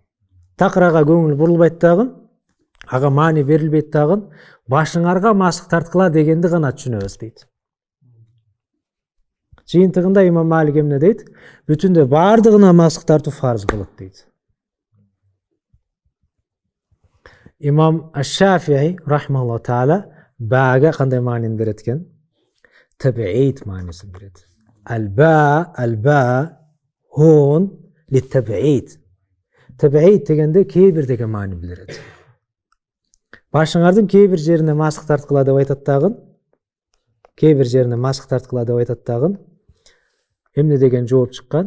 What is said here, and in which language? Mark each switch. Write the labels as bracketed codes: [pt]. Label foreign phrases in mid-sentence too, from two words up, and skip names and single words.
[ky] Такырага көңүл бурулбайт дагы, ага маани берилбейт дагы, башыңарга масык тарткыла дегенди гана түшүнөбүз дейт. Жыйынтыгында Имам Малик эмне дейт? Бүтүндө бардыгына масык тартуу фарз болот дейт. Имам Аш-Шафии [ar] رحمه الله تعالى [ky] бага кандай маанини берет экен? Табиид маанисин берет. [ar] الباء هنا للتبعيض. [ky] Табиид дегенде кээ бир деген маани билдирет. Башыңардын кээ бир жерине масык тарткыла деп айтат дагы, эмне деген жооп чыккан?